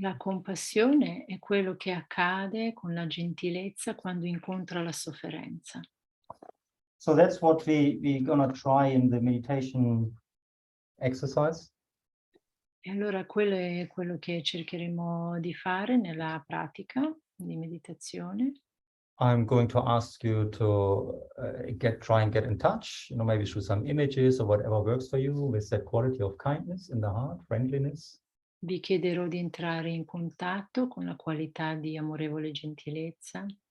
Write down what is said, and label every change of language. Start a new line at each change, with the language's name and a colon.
Italian: La compassione è quello che accade con la gentilezza quando incontra la sofferenza.
English: So that's what we're gonna try in the meditation exercise.
Italian: E allora quello è quello che cercheremo di fare nella pratica di meditazione.
English: I'm going to ask you to try and get in touch, maybe through some images or whatever works for you, with that quality of kindness in the heart, friendliness.
Italian: Vi chiederò di entrare in contatto con la qualità di amorevole gentilezza.